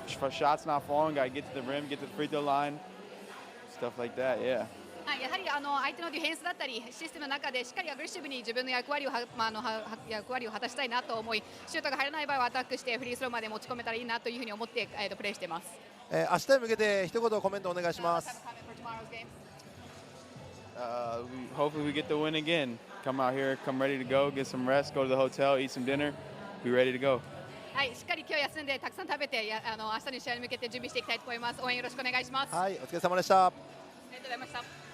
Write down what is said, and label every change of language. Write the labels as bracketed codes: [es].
[en] Shots not falling, gotta get to the rim, get to the free throw line, stuff like that. Yeah. [ja] はい、やはり相手のディフェンスだったりシステムの中でしっかりアグレッシブに自分の役割を果たしたいなと思い、シュートが入らない場合はアタックしてフリースローまで持ち込めたらいいなというふうに思ってプレーしています。明日へ向けて一言コメントお願いします。 [en] Have a comment for tomorrow's game. Hopefully we get the win again. come out here, come ready to go, get some rest, go to the hotel, eat some dinner, be ready to go. [ja] はい、しっかり今日休んでたくさん食べて明日の試合に向けて準備していきたいと思います。応援よろしくお願いします。はい、お疲れ様でした。ありがとうございました。